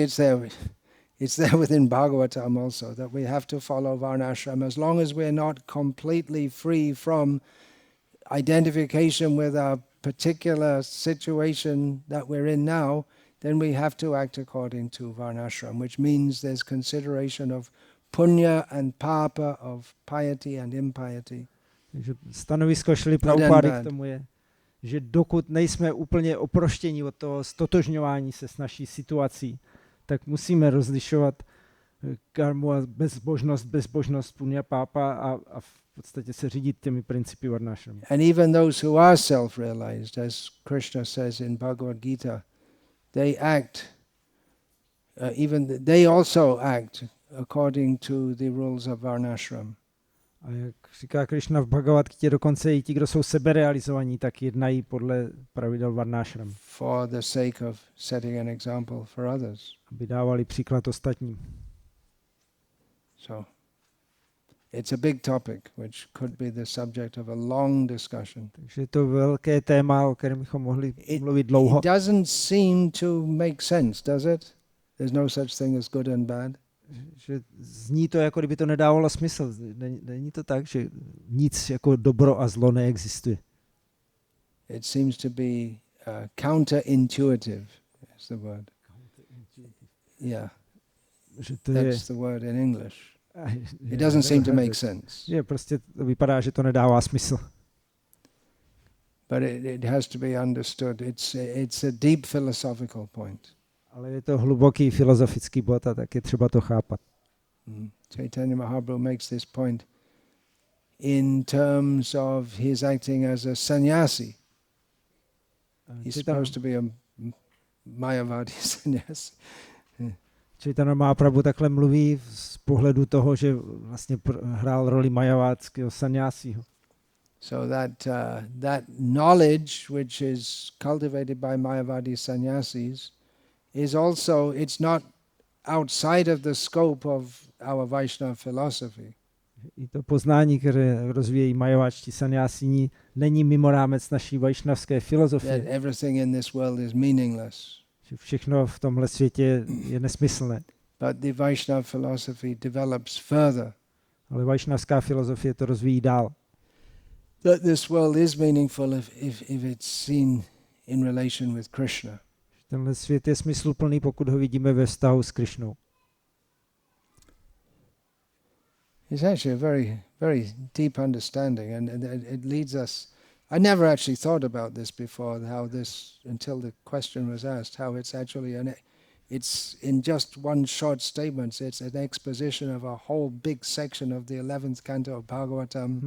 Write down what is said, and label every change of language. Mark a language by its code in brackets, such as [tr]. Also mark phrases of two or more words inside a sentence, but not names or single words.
[en] it's there within Bhagavatam also, that we have to follow varnashram as long as we're not completely free from identification with a particular situation that we're in now, then we have to act according to varnashram, which means there's consideration of punya and papa, of piety and impiety. [cs] Takže stanovisko Šrily Prabhupády k tomu je, že dokud nejsme úplně oproštěni od toho stotožňování se s naší situací, tak musíme rozlišovat karmu a bezbožnost, punya, pápa a v podstatě se řídit těmi principy varnášramy. [en] And even those who are self-realized, as Krishna says in Bhagavad Gita, they also act according to the rules of varnashram. [cs] A jak říká Krishna v Bhagavad Gitě, dokonce i ti, kdo jsou seberealizovaní, tak jednají podle pravidel varnášram. [en] For the sake of setting an example for others. [cs] Aby dávali příklad ostatním. [en] So it's a big topic, which could be the subject of a long discussion. [cs] Takže je to velké téma, o kterém bychom mohli mluvit dlouho. [en] It doesn't seem to make sense, does it? There's no such thing as good and bad. [cs] Že zní to, jako kdyby to nedávalo smysl. Není to tak, že nic jako dobro a zlo neexistuje. [en] It seems to be counterintuitive, is the word. Yeah, that's the word in English. It doesn't seem to make sense. [cs] Je, prostě to vypadá, že to nedává smysl. [en] But it has to be understood. It's a deep philosophical point. [cs] Ale je to hluboký filozofický bod a tak je třeba to chápat. [en] Chaitanya Mahaprabhu makes this point in terms of his acting as a sannyasi. He's supposed to be a Mayavadi sannyasi. [cs] Chaitanya Mahaprabhu takhle mluví z pohledu toho, že vlastně hrál roli mayavádského sannyásího. [en] So that knowledge which is cultivated by Mayavadi sannyasis is also, it's not outside of the scope of our Vaishnava philosophy. [cs] I to poznání, které rozvíjejí majováčtí sanyásíni, není mimo rámec naší vajšnavské [en] That [cs] filozofie. [en] everything in this world is meaningless. [cs] Že všechno v tomhle světě je nesmyslné. [en] But the Vaishnava philosophy develops further. [cs] Ale vajšnavská filozofie to rozvíjí dál. [en] That this world is meaningful if it's seen in relation with Krishna. [cs] Tenhle svět je smysluplný, pokud ho vidíme ve vztahu s Krišnou. [en] It's actually a very, very deep understanding, and it leads us. I never actually thought about this before, how this, until the question was asked, how it's actually it's in just one short statement, it's an exposition of a whole big section of the 11th canto of Bhagavatam.